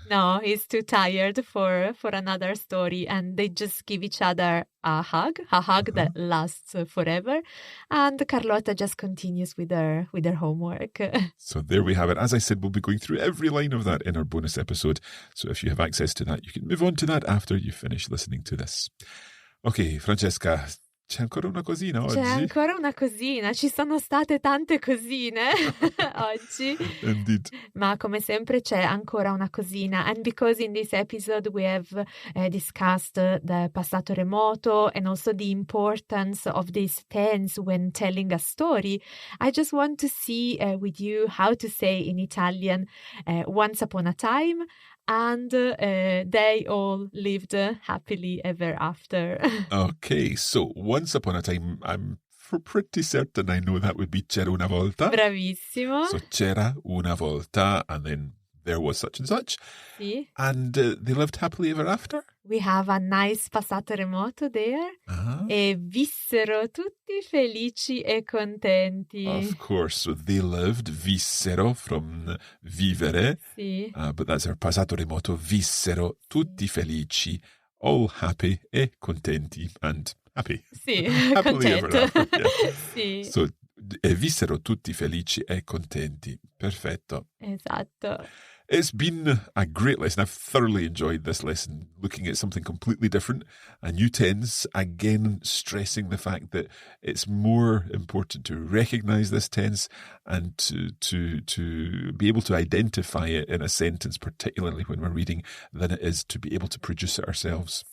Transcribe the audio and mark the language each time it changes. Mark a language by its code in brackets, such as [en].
[en] No, he's too tired for another story, and they just give each other a hug that lasts forever. And Carlotta just continues with her homework. So there we have it. As I said, we'll be going through every line of that in our bonus episode. So if you have access to that, you can move on to that after you finish listening to this. [it] Okay, Francesca, c'è ancora una cosina oggi? C'è ancora una cosina, ci sono state tante cosine oggi. [en] Indeed. [it] Ma come sempre c'è ancora una cosina. [en] And because in this episode we have discussed the passato remoto and also the importance of this tense when telling a story, I just want to see with you how to say in Italian once upon a time, and they all lived happily ever after. Okay, so once upon a time, I'm pretty certain I know that would be [it] c'era una volta. Bravissimo. [en] So [it] c'era una volta, [en] and then there was such and such. [it] Sì. [en] And they lived happily ever after? We have a nice passato remoto there. Uh-huh. [it] E vissero tutti felici e contenti. [en] Of course, so they lived, vissero, from vivere, [it] Sì. [en] but that's our passato remoto, vissero, [it] tutti felici, [en] all happy [it] e contenti, [en] and happy. [it] Sì, [en] Happily ever [it] contento. [en] after. Yeah. [it] Sì, So, vissero tutti felici e contenti. Perfetto. esatto. [en] It's been a great lesson. I've thoroughly enjoyed this lesson, looking at something completely different, a new tense, again stressing the fact that it's more important to recognize this tense and to be able to identify it in a sentence, particularly when we're reading, than it is to be able to produce it ourselves.